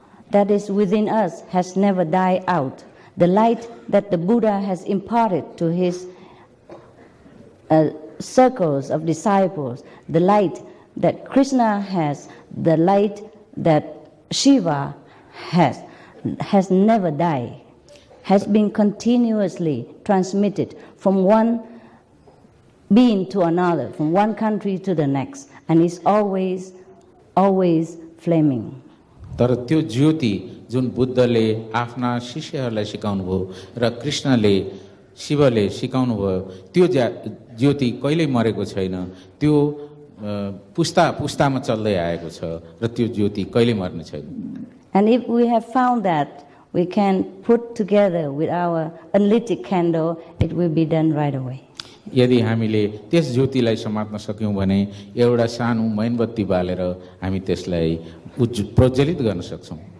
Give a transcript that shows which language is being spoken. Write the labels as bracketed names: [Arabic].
[English] that is within us has never died out. The light that the Buddha has imparted to his circles of disciples, the light that Krishna has, the light that Shiva has never died, has been continuously transmitted from one being to another, from one country to the next, and is always flaming. [Nepali] तर त्यो ज्योति जुन बुद्धले आफ्ना शिष्यहरूलाई सिकाउनु भयो र कृष्णले शिवले सिकाउनु भयो त्यो ज्योति कहिल्यै मरेको छैन, त्यो पुस्ता पुस्तामा चल्दै आएको छ र त्यो ज्योति कहिल्यै मर्ने छैन. [English] And if we have found that, we can put together with our unlit candle, it will be done right away. [Nepali] यदि हामीले त्यस ज्योतिलाई समात्न सक्यौं भने एउटा सानो मैनबत्ती बालेर हामी त्यसलाई प्रज्वलित गर्न सक्छौं.